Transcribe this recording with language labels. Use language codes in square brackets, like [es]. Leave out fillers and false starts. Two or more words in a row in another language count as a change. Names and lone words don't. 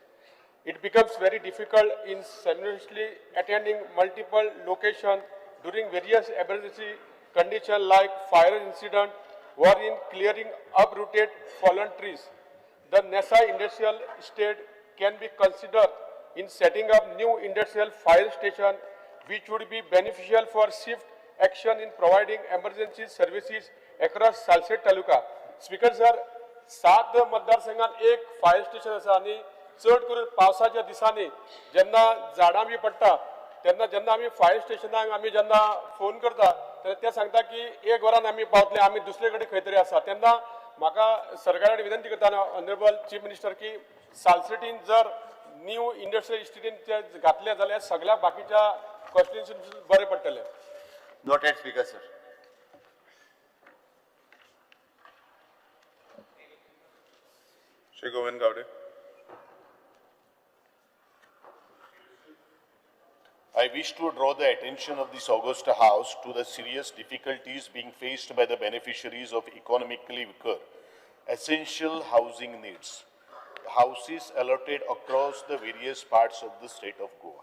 [en] It becomes very difficult in simultaneously attending multiple locations during various emergency conditions like fire incident or in clearing uprooted fallen trees. The Nessa Industrial Estate can be considered in setting up new industrial fire station which would be beneficial for swift action in providing emergency services across Salsett Taluka. Speaker sir, [kok] 7 मतदारसंघात एक फायर स्टेशन आसा आणि चड करून पावसाच्या दिसांनी जेन्ना झाडां बी पडटा तेन्ना जेन्ना आमी फायर स्टेशनाक आमी जेन्ना फोन करता तेन्ना ते सांगता की 1 वरान आमी पावतले आमी दुसरे कडेन खंय तरी आसा तेन्ना म्हाका सरकारा कडेन विनंती करता [en] honourable chief minister [kok] की सालसेटीन जर [en] new industrial [kok] इस्टेटीन ते घातले जाल्यार सगळ्या बाकीच्या कॉन्स्टिट्युएन्सीक बरें पडटलें. [en] noted speaker sir. Shri Govind Gowde. I wish to draw the attention of this Augusta House to the serious difficulties being faced by the beneficiaries of economically weaker, essential housing needs. Houses allotted across the various parts of the state of Goa.